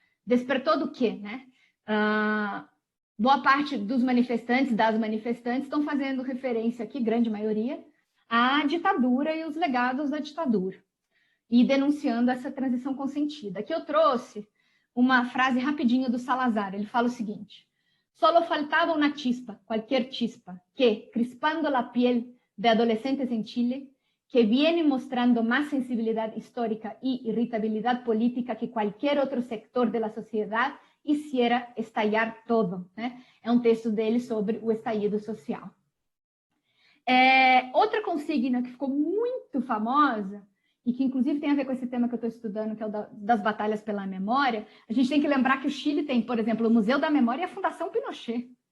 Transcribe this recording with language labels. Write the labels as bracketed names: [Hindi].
[Portuguese] Despertou do quê, né? Boa parte dos manifestantes, das manifestantes, estão fazendo referência aqui, grande maioria, à ditadura e os legados da ditadura. e denunciando essa transição consentida. Aqui eu trouxe uma frase rapidinho do Salazar. Ele fala o seguinte: [Spanish] solo faltaba una chispa, cualquier chispa, que, crispando la piel de adolescentes en Chile, que viene mostrando más sensibilidad histórica y irritabilidad política que cualquier otro sector de la sociedad, hiciera estallar todo. [Portuguese] Né? É um texto dele sobre o estallido social. Outra consigna que ficou muito famosa, e que inclusive tem a ver com esse tema que eu estou estudando, que é o das batalhas pela memória, a gente tem que lembrar que o Chile tem, por exemplo, o Museu da Memória e a Fundação Pinochet.